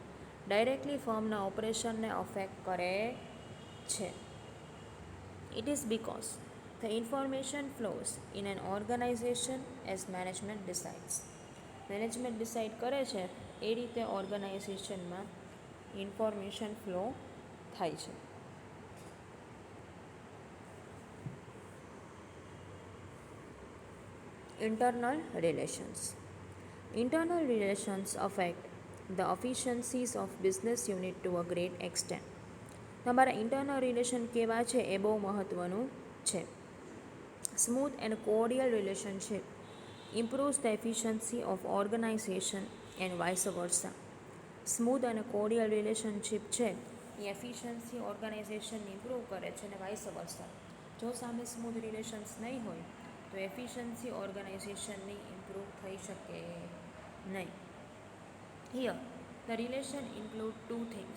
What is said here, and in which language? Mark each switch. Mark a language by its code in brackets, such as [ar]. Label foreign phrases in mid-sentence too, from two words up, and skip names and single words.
[gu] ડાયરેક્ટલી ફર્મના ઓપરેશનને અફેક્ટ કરે છે. [en] it is because the information flows in an organization as management decides. management decide [gu] કરે છે એ રીતે ઓર્ગનાઇઝેશનમાં [en] information flow [gu] થાય છે. [en] Internal relations. Internal relations affect the efficiencies of business unit to a great extent. [gu] તમારા [en] internal relation [gu] કેવા છે એ બહુ મહત્ત્વનું છે. [en] smooth and cordial relationship improves the efficiency of organization and vice versa. [gu] સ્મૂથ અને [en] cordial relationship [gu] છે એ એફિશિયન્સી ઓર્ગનાઇઝેશનને ઇમ્પ્રૂવ કરે છે અને [en] vice versa. [gu] જો સામે [en] smooth relations [gu] નહીં હોય તો એફિશિયન્સી ઓર્ગનાઇઝેશનની ઇમ્પ્રૂવ થઈ શકે નહીં. [en] here the relation include two things.